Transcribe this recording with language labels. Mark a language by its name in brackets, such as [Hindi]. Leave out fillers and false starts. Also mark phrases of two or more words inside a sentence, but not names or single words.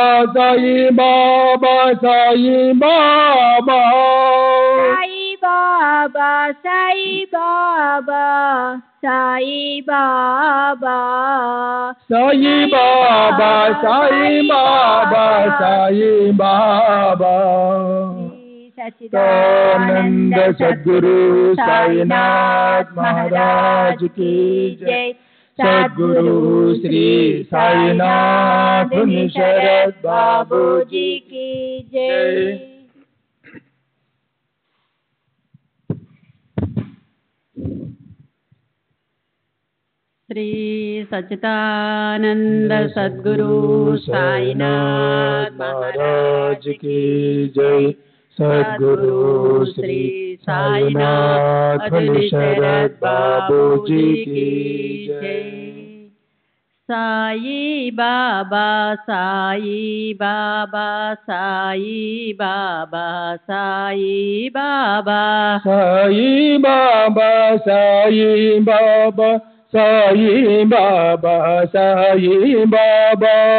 [Hindi] Sai Baba, Sai Baba, Sai Baba. Sai Baba, Sai Baba, Sai Baba. Sai Baba, Sai Baba, Sai Baba. सच्चिदानंद सद्गुरु साईनाथ महाराज की जय। सद्गुरु श्री साईनाथ शरद बाबू जी की जय। श्री सच्चिदानंद सद्गुरु साईनाथ महाराज की जय। सद्गुरु श्री साईनाथ शरद बाबू जी की जय। साई बाबा, साई बाबा, साई बाबा, साई बाबा, साई बाबा, साई बाबा, साई बाबा, साई बाबा.